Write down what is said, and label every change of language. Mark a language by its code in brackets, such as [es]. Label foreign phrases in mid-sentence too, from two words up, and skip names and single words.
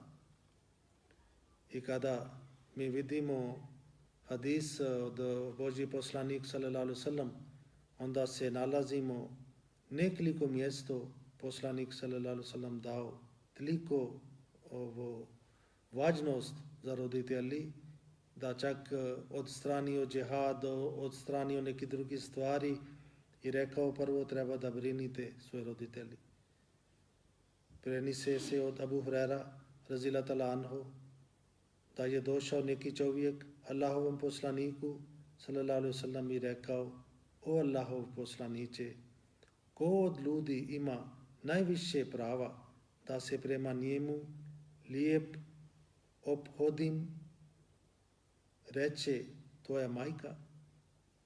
[bs] I kada mi vidimo hadis od Božji poslanik [ar] صلى الله عليه وسلم, [bs] onda se nalazimo nekoliko mjesto poslanik [ar] صلى الله عليه وسلم [bs] dao toliko važnost za roditelji da čak odstranio džihad, odstranio neke druge stvari i rekao prvo treba da brinite svoje roditelji. Prenise se od Abu Hurajra [ar] رضي الله تعالى عنه [bs] da je došao neki čovjek Allahovom poslaniku [ar] صلى الله عليه وسلم [bs] i rekao, o Allahov poslaniče, ko od ljudi ima najviše prava da se prema njemu lijep ophodim, reče tvoja majka.